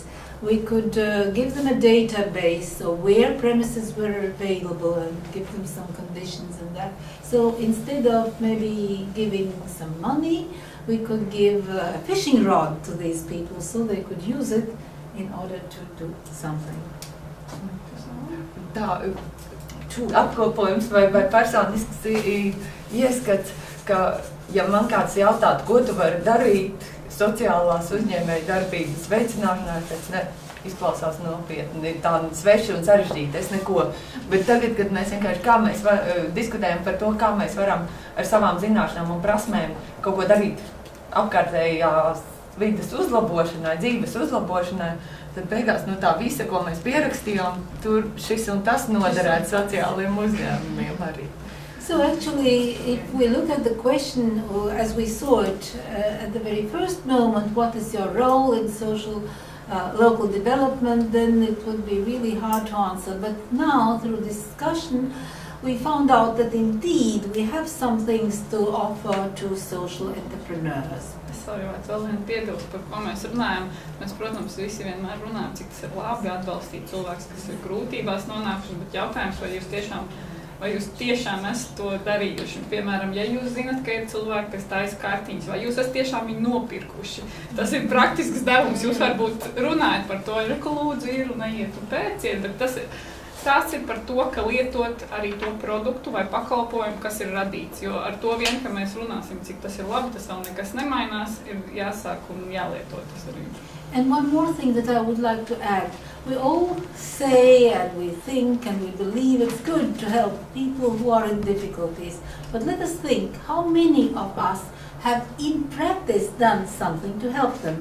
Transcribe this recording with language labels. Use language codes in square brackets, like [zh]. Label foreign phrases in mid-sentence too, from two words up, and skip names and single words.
[en] We could give them a database of where premises were available and give them some conditions and that. So instead of maybe giving some money, we could give a fishing rod to these people so they could use it in order to do something. [lv] Apkopojums vai personisks ieskats, ka ja man kāds jautātu, ko tu vari darīt sociālās uzņēmēju darbības veicināšanā, tas izklausās nopietni, tā sveši un sarežģīti, es neko. Bet tagad, kad mēs vienkārši diskutējam par to, kā mēs varam ar savām zināšanām un prasmēm kaut ko darīt apkārtējās vides uzlabošanai, dzīves uzlabošanai, tad beigās tā visa, ko mēs pierakstījām, tur šis un tas noderētu sociāliem uzņēmumiem arī. [en] So actually, if we look at the question as we saw it at the very first moment, what is your role in social local development, then it would be really hard to answer. But now, through discussion, we found out that indeed we have some things to offer to social entrepreneurs. [lv] Es varētu vēl vienu piebilst, par ko mēs runājam. Mēs, protams, visi vienmēr runājam, cik tas ir labi atbalstīt cilvēkus, kas ir grūtībās nonākuši, bet jautājums, vai jūs tiešām esat to darījuši. Piemēram, ja jūs zinat, ka ir cilvēki, kas taisa kartiņas, vai jūs esat tiešām viņu nopirkuši. Tas ir praktisks devums, jūs varbūt runājat par to, ka lūdzu ir un neiet un pēciet, bet stāsts ir par to, ka lietot arī to produktu vai pakalpojumu, kas ir radīts, jo ar to vien, ka mēs runāsim, cik tas ir labi, tas vēl nekas nemainās, ir jāsāk un jālieto tas arī. [en] And one more thing that I would like to add. We all say and we think and we believe it's good to help people who are in difficulties. But let us think, how many of us have in practice done something to help them?